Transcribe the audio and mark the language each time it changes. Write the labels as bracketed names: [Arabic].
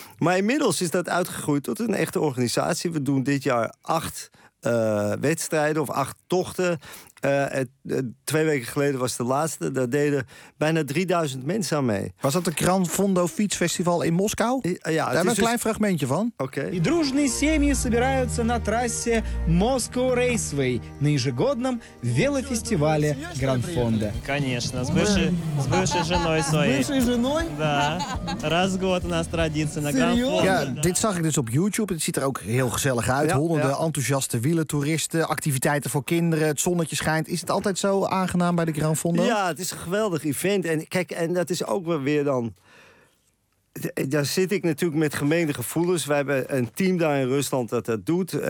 [Dutch] Maar inmiddels is dat uitgegroeid tot een echte organisatie. We doen dit jaar 8 wedstrijden of 8 tochten... 2 weken geleden was de laatste. Daar deden bijna 3000 mensen aan mee. Was dat de Grand Fondo Fietsfestival in Moskou? Ja, daar hebben we een klein fragmentje van. Oké. [Russian] И дружные семьи собираются на трассе Moscow Raceway на ежегодном велофестивале Grand Fondo. Конечно, с бывшей женой своей. С бывшей женой? Да. Раз в год у нас традиция на Grand Fondo. [Dutch] Ja, dit zag ik dus op YouTube. Het ziet er ook heel gezellig uit. Ja, honderden enthousiaste wielertoeristen, activiteiten voor kinderen, het zonnetje schijnt. Is het altijd zo aangenaam bij de Grand Fondo? Ja, het is een geweldig event. En kijk, en dat is ook weer dan Daar zit ik natuurlijk met gemengde gevoelens. We hebben een team daar in Rusland dat dat doet.